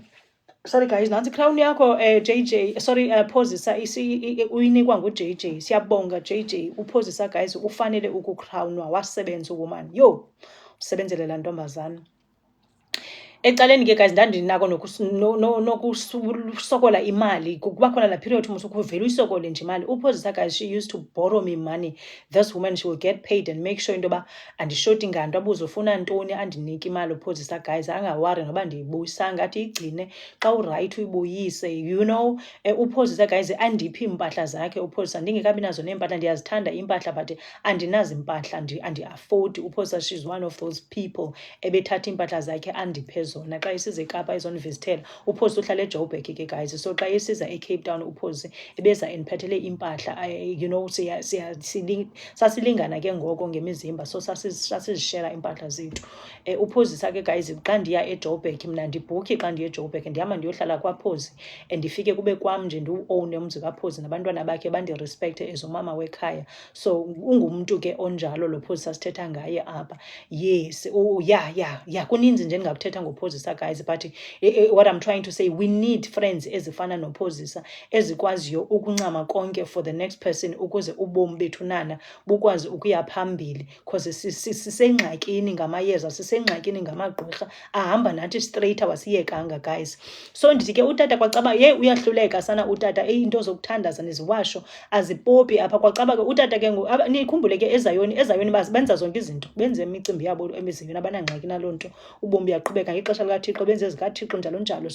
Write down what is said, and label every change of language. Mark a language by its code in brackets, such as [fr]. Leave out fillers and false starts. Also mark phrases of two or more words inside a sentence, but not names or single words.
[xh] Sorry guys, nantsi ikrawuni yakho JJ, sorry Phozisa uyinikwa nguJJ. Siyabonga JJ. uPhozisa guys ufanele ukukrawunwa, wasebenza uwoman. Usebenzele laa ntombazana. Ecaleni ke guys ndandinako nokusokola imali. Kuba khona la period musukuvela uyisokole nje imali. [en] uPhozisa guys, she used to borrow me money. This woman, she will get paid and make sure [xh] into yoba andishoti nganto, abuze ufuna ntoni andinike imali. uPhozisa guys angawari noba ndiyibuyisanga, athi igcine xa urayithi uyibuyise. [en] You know, [xh] uPhozisa guys andiphi iimpahla zakhe. uPhozisa ndingekabi nazo neempahla, ndiyazithanda iimpahla but andinazo iimpahla, andi-afford. uPhozisa, [en] she's one of those people [xh] ebethatha iimpahla zakhe andiphe zona. zona xa isiza eKapa izonivizithela. Uphosi uhlala eJoburg ke guys, so xa isiza eCape Town uphosi ebeza endiphethele impahla, [en] you know, [xh] sasilingana ke ngoko ngemizimba, so sasizishera impahla zethu. Uphosisa ke guys, xa ndiya eJoburg mna ndibhukhe, xa ndiye eJoburg ndihamba ndiyohlala kwaPhosi, ndifike kube kwam nje ndiwuowune umzi kaPhosi nabantwana bakhe bandirespekthe as umama wekhaya. So ungumntu ke onjalo lo Phosisa sithetha ngaye apha. [en] Yes, yeah, [xh] kuninzi nje endingakuthetha ngoPhosisa guys, but [en] what I'm trying to say, we need friends [xh] ezifana noPhosisa ezikwaziyo ukuncama konke [en] for the next person [xh] ukuze ubomi bethu nana bukwazi ukuya phambili, because sisengxakini ngamayeza, sisengxakini ngamagqirha ahamba nathi straight awasiyekanga guys. So ndithi ke utata kwacaba uyahluleka sana utata, into zokuthandaza neziwasho azipopi apha kwacaba ke utata ke nikhumbule ke eZayoni benza zonke izinto, benze imicimbi yabo emizini, abanangxaki naloo nto, ubomi buyaqhubeka ngexesha likaThixo, benze ezikaThixo njalo njalo.